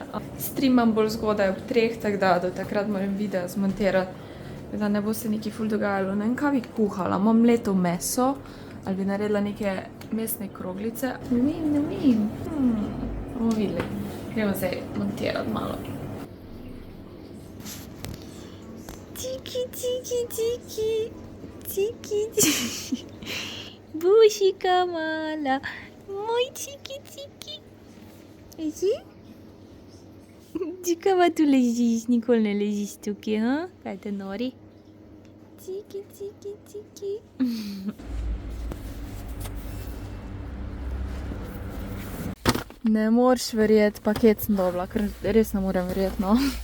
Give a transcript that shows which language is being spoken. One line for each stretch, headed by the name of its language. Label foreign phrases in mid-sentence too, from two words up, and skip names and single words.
Slovenian: Streamam bolj zgodaj ob 3, tako da do takrat moram video zmontirati, da ne bo se nekaj ful dogajalo. Ne vem, kaj bi kuhala. Imam mleto meso, ali bi naredila neke mesne kroglice. Ne vem. Bomo videli. Gremo zdaj montirati malo. Tiki, tiki, tiki. Tiki, tiki. Bušika mala. Moj tiki, tiki. Leži? Čakava tu ležiš, nikoli ne ležiš tukaj, ha? Kaj te nori? Tiki, tiki, tiki. Ne moreš verjeti, paket sem dobila, ker res ne morem verjeti, no.